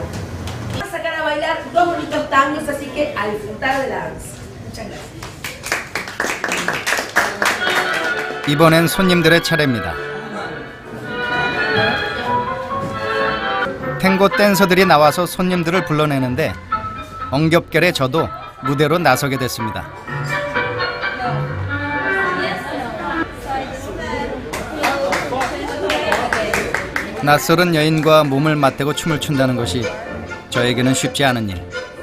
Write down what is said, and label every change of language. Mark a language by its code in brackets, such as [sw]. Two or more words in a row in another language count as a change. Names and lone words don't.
[es] Vamos a sacar a bailar dos bonitos tangos, así que a disfrutar de la danza. Muchas gracias. [ko] 이번엔 손님들의 차례입니다. 탱고 댄서들이 나와서 손님들을 불러내는데 엉겹결에 저도 무대로 나서게 됐습니다. 낯설은 여인과 몸을 맞대고 춤을 춘다는 것이 저에게는 쉽지 않은 일.